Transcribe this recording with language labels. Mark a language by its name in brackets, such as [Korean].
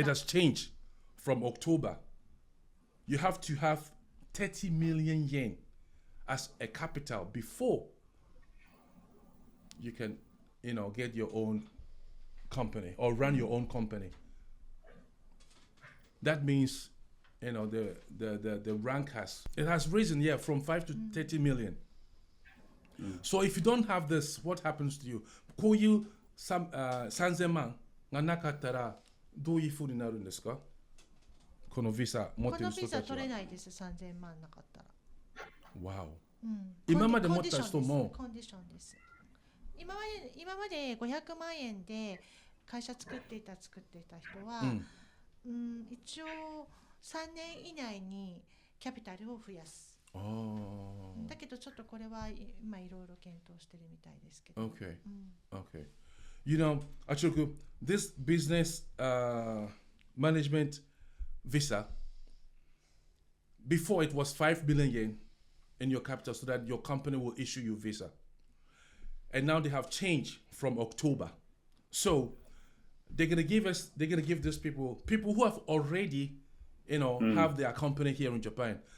[English] It has changed from October. You have to have 30 million yen as a capital before you can, you know, get your own company or run your own company. That means, you know, the rank has risen, yeah, from 5 to 30 million. So if you don't have this, what happens to you? [Japanese] こういう3000万がなかったらどういうふうになるんですか？このビザ持ってるこのビザ人たちは。取れないです、3000万なかったら。 [English] Wow. [Japanese] うん今まで持った人もコンディションです。今まで500万円で会社作っていた人は、一応3年以内にキャピタルを増やす。だけどちょっとこれは今いろいろ検討してるみたいですけど。 [English] Okay. Okay. You know, Achoku, this business management visa, before it was 5 billion yen in your capital so that your company will issue you visa. And now they have changed from October. So they're gonna give these people who have already, you know, have their company here in Japan.